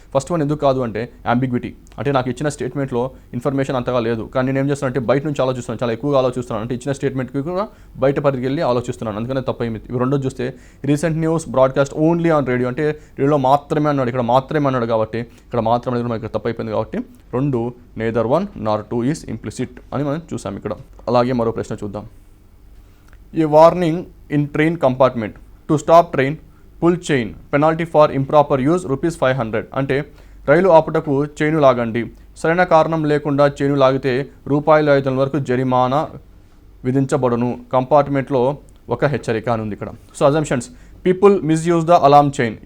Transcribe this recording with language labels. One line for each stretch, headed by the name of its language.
Telugu: First one ఎందుకు కాదు అంటే అంబిగ్విటీ, అంటే నాకు ఇచ్చిన స్టేట్మెంట్లో ఇన్ఫర్మేషన్ అంతగా లేదు, కానీ నేను ఏం చేస్తాను అంటే బయట నుంచి ఆలోచిస్తున్నాను, చాలా ఎక్కువగా ఆలోచిస్తున్నాను, అంటే ఇచ్చిన స్టేట్మెంట్కి కూడా బయట పరిధికి వెళ్ళి ఆలోచిస్తున్నాను, అందుకనే తప్పు అయింది. ఇవి రెండోది చూస్తే recent news broadcast only on radio, అంటే రేడియోలో మాత్రమే అన్నాడు, ఇక్కడ మాత్రమే అన్నాడు కాబట్టి ఇక్కడ మాత్రం అనేది మనకి తప్పు అయిపోయింది. కాబట్టి రెండు నెయిదర్ 1 nor 2 ఈజ్ ఇంప్లిసిట్ అని మనం చూసాం ఇక్కడ. అలాగే మరో ప్రశ్న చూద్దాం.
English: A warning in train compartment. To stop train, pull chain. Penalty for improper use ₹500.
Telugu: అంటే రైలు ఆపుటకు చైను లాగండి, సరైన కారణం లేకుండా చైను లాగితే ₹500 వరకు జరిమానా విధించబడును. కంపార్ట్మెంట్లో ఒక హెచ్చరిక అని ఉంది ఇక్కడ.
English: So assumptions, people misuse the alarm chain.